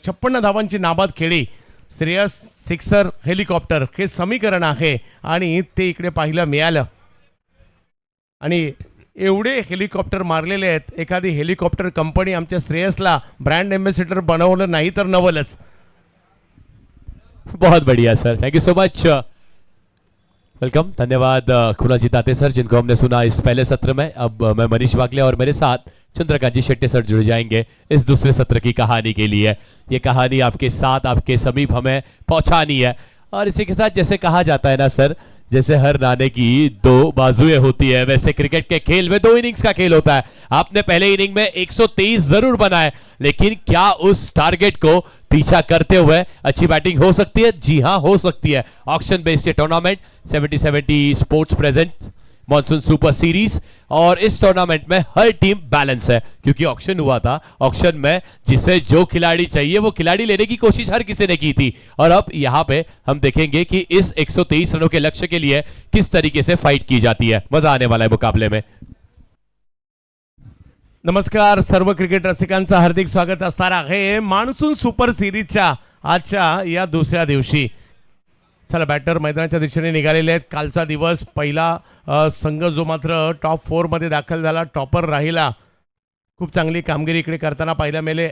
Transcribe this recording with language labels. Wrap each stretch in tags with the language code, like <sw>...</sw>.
<mr>56 धावांची नाबाद खेळी. श्रेयस, सिक्सर, हेलिकॉप्टर हे समीकरण आहे आणि ते इकडे पाहायला मिळालं. आणि एवढे हेलिकॉप्टर मारलेले आहेत, एखादी हेलिकॉप्टर कंपनी आमच्या श्रेयसला ब्रँड एम्बेसिडर बनवलं नाही तर नवलच.</mr> <hi>बहुत बढ़िया sir,</hi> <en>thank you so much,</en> <hi>welcome, धन्यवाद कुणाजी ताते सर जिनको हमने सुना इस पहले सत्र में. अब मैं मनीष वागले और मेरे साथ चंद्रकांत जी शेट्टी सर जुड़ जाएंगे इस दूसरे सत्र की कहानी के लिए. ये कहानी आपके साथ आपके समीप हमें पहुंचानी है और इसी के साथ जैसे कहा जाता है ना सर, जैसे हर नाणे की दो बाजुएं होती है, वैसे क्रिकेट के खेल में दो इनिंग्स का खेल होता है. आपने पहले इनिंग में 123 जरूर बनाए, लेकिन क्या उस टारगेट को पीछा करते हुए अच्छी बैटिंग हो सकती है? जी हां, हो सकती है. ऑक्शन बेस्ड ये tournament 70-70 sports present monsoon super series, और इस टूर्नामेंट में हर टीम बैलेंस है क्योंकि ऑक्शन हुआ था. ऑक्शन में जिसे जो खिलाड़ी चाहिए वो खिलाड़ी लेने की कोशिश हर किसी ने की थी, और अब यहां पे हम देखेंगे कि इस 123 रनों के लक्ष्य के लिए किस तरीके से फाइट की जाती है. मजा आने वाला है मुकाबले में.</hi> <mr>नमस्कार, सर्व क्रिकेट रसिकांचं हार्दिक स्वागत असणार आहे मान्सून सुपर सिरीजच्या आजच्या या दुसऱ्या दिवशी. चला, बॅटर मैदानाच्या दिशेने निघालेले आहेत. कालचा दिवस पहिला संघ जो मात्र टॉप 4 मध्ये दाखल झाला, टॉपर राहिला, खूप चांगली कामगिरी इकडे करताना पाहायला मिळाले.</mr>